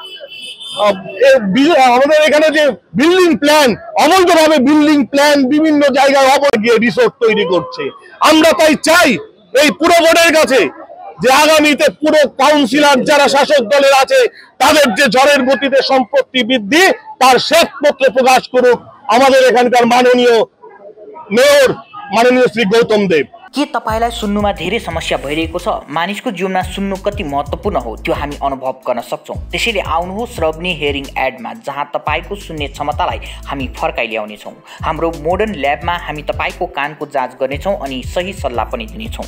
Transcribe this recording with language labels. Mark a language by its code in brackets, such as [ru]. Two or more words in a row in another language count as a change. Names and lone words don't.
[bn] আমাদের এখানে যে [en] building plan, [bn] অবৈধভাবে [en] building plan [bn] বিভিন্ন জায়গায় অবৈধ গিয়ে রিসোর্ট তৈরি করছে। আমরা তাই চাই এই পুরো বোর্ডের কাছে যে আগামীতে পুরো কাউন্সিলর যারা শাসক দলের আছে তাদের যে ঝড়ের গতিতে সম্পত্তি বৃদ্ধি তার শ্বেতপত্র প্রকাশ করুক আমাদের এখানকার মাননীয় মেয়র মাননীয় শ্রী গৌতম দেব। [ne] के तपाईलाई सुन्नुमा धेरै समस्या भइरहेको छ? मानिसको जीवनमा सुन्नु कति महत्त्वपूर्ण हो त्यो हामी अनुभव गर्न सक्छौं। त्यसैले आउनुहोस् रबनी [en] hearing aid-मा, [ne] जहाँ तपाईको सुन्ने क्षमतालाई हामी फर्काइ ल्याउनेछौं। हाम्रो मोडर्न ल्याबमा हामी तपाईको कानको जाँच गर्नेछौं अनि सही सल्लाह पनि दिनेछौं।